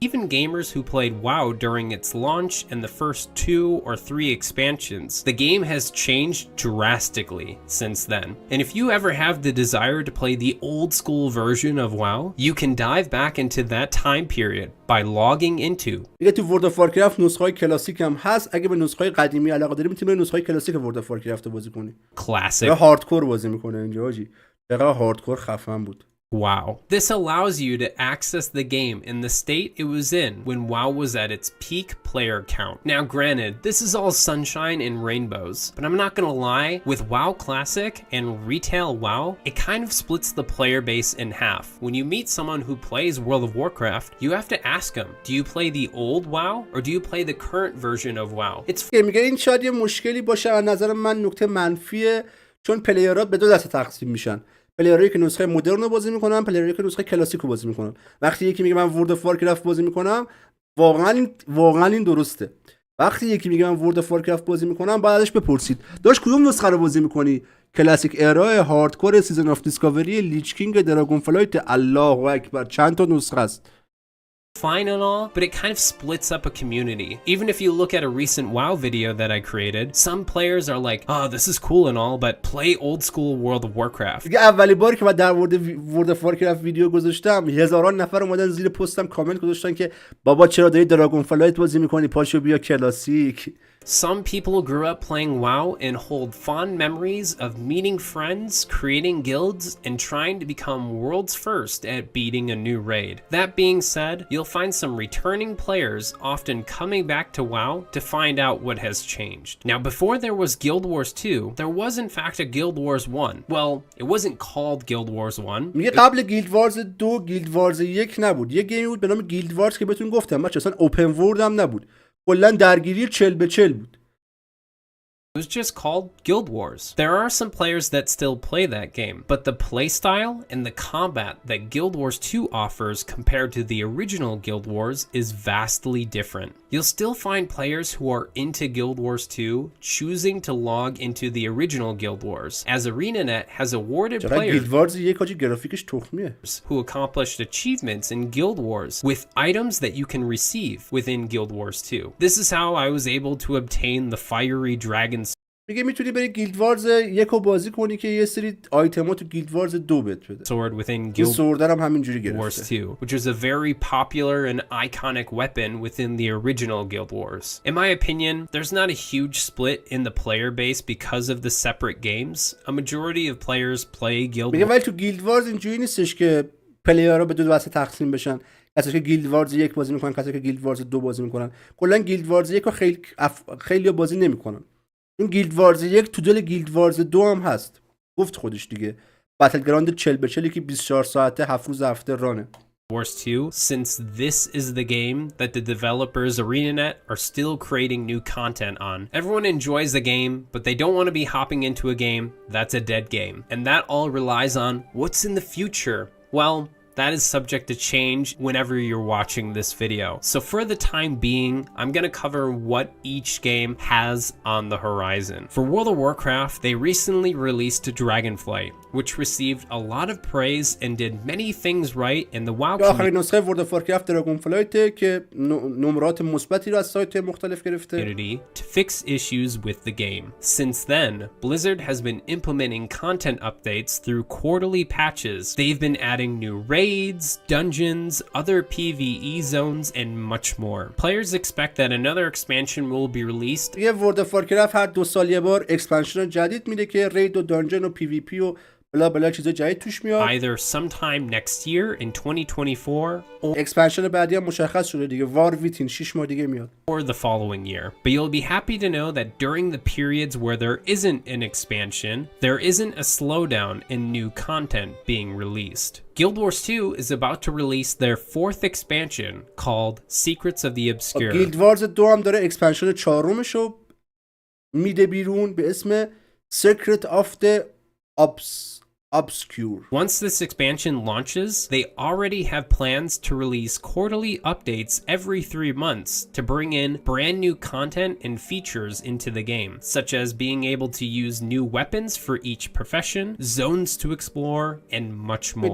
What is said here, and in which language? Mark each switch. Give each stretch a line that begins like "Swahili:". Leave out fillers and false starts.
English: Even gamers who played WoW during its launch and the first 2 or 3 expansions, the game has changed drastically since then. And if you ever have the desire to play the old school version of WoW, you can dive back into that time period by logging into.
Persian: دیگه تو ورد اف وارکرافت نسخه‌های کلاسیک هم هست. اگه به نسخه‌های قدیمی علاقه داری میتونی به نسخه‌های کلاسیک ورد اف وارکرافت بازی کنی.
English: Classic.
Persian: یا هاردکور بازی میکنه اینجا حاجی. دقیقاً هاردکور خفن بود.
English: WoW. This allows you to access the game in the state it was in when WoW was at its peak player count. Now granted, this is all sunshine and rainbows, but I'm not gonna lie, with WoW Classic and Retail WoW, it kind of splits the player base in half. When you meet someone who plays World of Warcraft, you have to ask them, do you play the old WoW or do you play the current version of WoW? It's
Persian: میگه این شاید یه مشکلی باشه، از نظر من نکته منفیه، چون پلیرها به دو دسته تقسیم میشن. پلیرایی که نسخه مدرن رو بازی میکنن، پلیرایی که نسخه کلاسیک رو بازی میکنن. وقتی یکی میگه من ورد اف وارکرافت بازی میکنم، واقعا این درسته. وقتی یکی میگه من ورد اف وارکرافت بازی میکنم، باید ازش بپرسید داش کدوم نسخه رو بازی میکنی؟ کلاسیک ارا، هاردکور، سیزن اف دیسکاوری، لیچ کینگ، دراگون فلایت، الله اکبر، چند تا نسخه است.
English: fine and all, but it kind of splits up a community. Even if you look at a recent WoW video that I created, some players are like, oh, this is cool and all, but play old school World of Warcraft.
Persian: دیگه اولی باری که من در ورد اف وارکرافت ویدیو گذاشتم، هزاران نفر اومدن زیر پستم کامنت گذاشتن که بابا چرا داری دراگون فلایت بازی میکنی، پاشو بیا کلاسیک.
English: Some people grew up playing WoW and hold fond memories of meeting friends, creating guilds, and trying to become world's first at beating a new raid. That being said, you'll find some returning players often coming back to WoW to find out what has changed. Now, before there was Guild Wars 2, there was in fact a Guild Wars 1. Well, it wasn't called Guild Wars 1.
Persian: میگه قبل گیلد وارز 2 گیلد وارز 1 نبود، یه گیمی بود به نام گیلد وارز که بهتون گفتم بچه اصلا اوپن ورلد هم نبود، کلا درگیری 40 به 40 بود.
English: It was just called Guild Wars. There are some players that still play that game, but the playstyle and the combat that Guild Wars 2 offers compared to the original Guild Wars is vastly different. You'll still find players who are into Guild Wars 2 choosing to log into the original Guild Wars, as ArenaNet has awarded players
Persian: گیلد وارز 1 حاجی گرافیکش تخمیه.
English: who accomplished achievements in Guild Wars with items that you can receive within Guild Wars 2. This is how I was able to obtain the fiery dragon
Persian: میگه میتونی بری گیلد وارز 1 رو بازی کنی که یه سری آیتما تو گیلد وارز 2 بهت بده.
English: sword within
Persian: این
English: Guild
Persian: سوردر هم همینجوری
English: Wars
Persian: گرفته.
English: 2, which is a very popular and iconic weapon within the original Guild Wars. In my opinion, there's not a huge split in the player base because of the separate games. A majority of players play Guild
Persian: میگه
English: Wars
Persian: ولی تو گیلد وارز اینجوری نیستش که پلیرها به دو دسته تقسیم بشن، کسایی که گیلد وارز 1 بازی میکنن، کسایی که گیلد وارز 2 بازی میکنن. کلا گیلد وارز 1 رو خیلی بازی نمیکنن. این گیلد وارز 1 تو دل گیلد وارز 2 هم هست. گفت خودش دیگه. بتل گراند 40 به 40 که 24 ساعته 7 روز هفته رانه.
English: Wars 2, since this is the game that the developers ArenaNet are still creating new content on. Everyone enjoys the game, but they don't want to be hopping into a game that's a dead game. And that all relies on what's in the future. Well, that is subject to change whenever you're watching this video. So for the time being, I'm going to cover what each game has on the horizon. For World of Warcraft, they recently released Dragonflight, which received a lot of praise and did many things right in the WoW
Persian: آخرین نسخه ورلد اف وارکرافت دراگون فلایت که نمرات مثبتی رو از سایت مختلف گرفته.
English: community to fix issues with the game. Since then, Blizzard has been implementing content updates through quarterly patches. They've been adding new raids, dungeons, other PvE zones, and much more. Players expect that another expansion will be released.
Persian: یه ورلد اف وارکرافت هر 2 سال یه بار اکسپنشن جدید میده که رید و دانجن و پی وی پی و بلا بلا چیزای جدید توش میاد.
English: Either sometime next year in 2024 or
Persian: اکسپنشن بعدی هم مشخص شده دیگه، وار ویتین 6 ماه دیگه میاد.
English: the following year. But you'll be happy to know that during the periods where there isn't an expansion, there isn't a slowdown in new content being released. Guild Wars 2 is about to release their 4th expansion called Secrets of the Obscure.
Persian: گیلد وارز 2 هم داره اکسپنشن 4مشو میده بیرون به اسم Secret of the Obscure.
English: Once this expansion launches, they already have plans to release quarterly updates every 3 months to bring in brand new content and features into the game, such as being able to use new weapons for each profession, zones to explore, and much more.